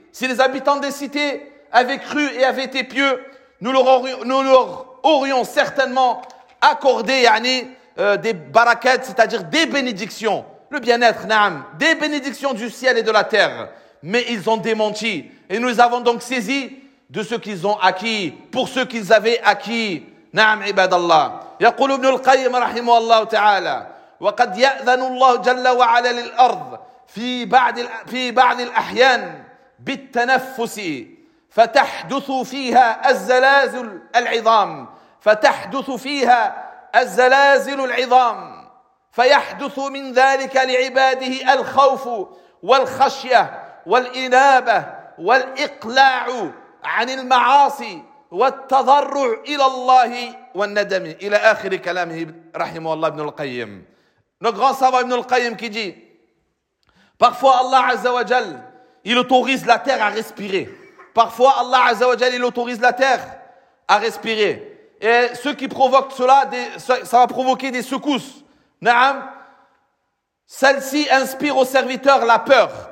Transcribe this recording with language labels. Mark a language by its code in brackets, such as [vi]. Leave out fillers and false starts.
[fr] Si les habitants des cités avaient cru et avaient été pieux, nous leur aurions certainement accordé, yani, des barakats, c'est-à-dire des bénédictions, le bien-être, na'am, des bénédictions du ciel et de la terre. Mais ils ont démenti et nous avons donc saisi de ce qu'ils ont acquis, pour ce qu'ils avaient acquis. [ar] نعم عباد الله. يقول ابن القيم رحمه الله تعالى وقد يأذن الله جل وعلا للأرض في بعض الأحيان بالتنفس فتحدث فيها الزلازل العظام فيحدث من ذلك لعباده الخوف والخشية والإنابة والإقلاع عن المعاصي والتضرع إلى الله والندم إلى آخر كلامه رحمه الله ابن القيم. [fr] Notre grand savant ابن القيم qui dit, parfois Allah Azza wa Jal, il autorise la terre à respirer. Parfois Allah Azza wa Jal, il autorise la terre à respirer. Et ce qui provoque cela, ça va provoquer des secousses. Na'am, celle-ci inspire aux serviteurs la peur.